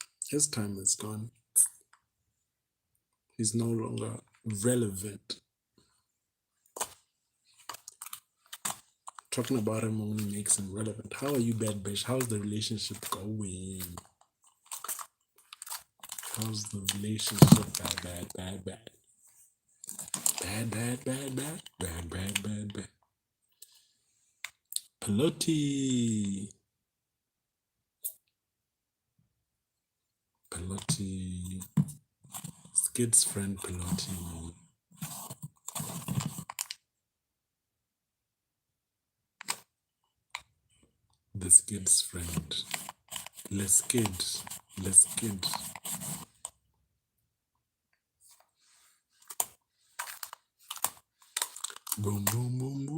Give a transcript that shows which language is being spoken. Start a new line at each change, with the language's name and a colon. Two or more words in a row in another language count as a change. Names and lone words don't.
English: His time is gone. He's no longer relevant. Talking about him only makes him relevant. How are you, bad bitch? How's the relationship going? How's the relationship? Bad, bad, bad, bad. Bad, bad, bad, bad. Bad, bad, bad, bad. Pelotti. Pelotti. Skid's friend Pelotti. The Skid's friend. Les Skid. Les Skid. Boom, boom, boom, boom.